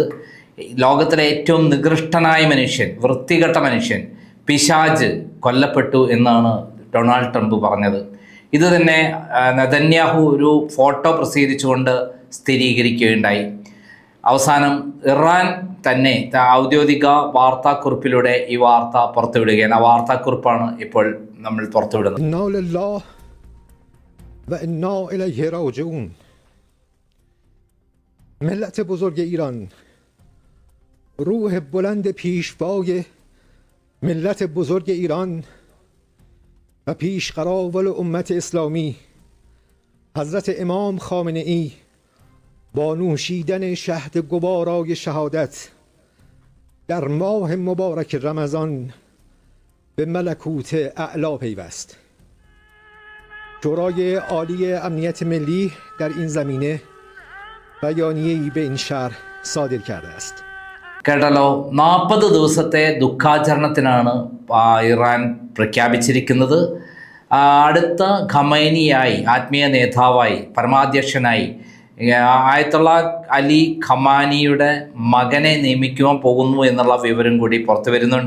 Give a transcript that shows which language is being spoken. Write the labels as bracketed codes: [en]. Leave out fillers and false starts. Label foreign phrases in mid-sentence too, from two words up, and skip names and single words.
[ml] ലോകത്തിലെ ഏറ്റവും നികൃഷ്ടനായ മനുഷ്യൻ, വൃത്തികെട്ട മനുഷ്യൻ, പിശാച് കൊല്ലപ്പെട്ടു എന്നാണ് ഡൊണാൾഡ് ട്രംപ് പറഞ്ഞത്. ഇത് തന്നെ നെതന്യാഹു ഒരു ഫോട്ടോ പ്രസിദ്ധീകരിച്ചുകൊണ്ട് സ്ഥിരീകരിക്കുകയുണ്ടായി. അവസാനം ഇറാൻ തന്നെ ഔദ്യോഗിക വാർത്താക്കുറിപ്പിലൂടെ ഈ വാർത്ത പുറത്തുവിടുകയാണ്. ആ വാർത്താക്കുറിപ്പാണ് ഇപ്പോൾ നമ്മൾ പുറത്തുവിടുന്നത്. [fa] ملت بزرگ ایران، روح بلند پیشوای ملت بزرگ ایران و پیشقراول امت اسلامی حضرت امام خامنه ای با نوشیدن شهد گوارای شهادت در ماه مبارک رمضان به ملکوت اعلا پیوست. شورای عالی امنیت ملی در این زمینه بیانیه‌ای به این شهر صادر کرده است. [ml] കേട്ടല്ലോ, 40 ദിവസത്തെ ദുഃഖാചരണത്തിനാണ് ഇറാൻ പ്രഖ്യാപിച്ചിരിക്കുന്നത്. അടുത്ത ഖമേനിയായി, ആത്മീയ നേതാവായി, പരമാധ്യക്ഷനായി ആയത്തുള്ള അലി ഖമാനിയുടെ മകനെ നിയമിക്കുവാൻ പോകുന്നു എന്നുള്ള വിവരം കൂടി പുറത്തു വരുന്നുണ്ട്.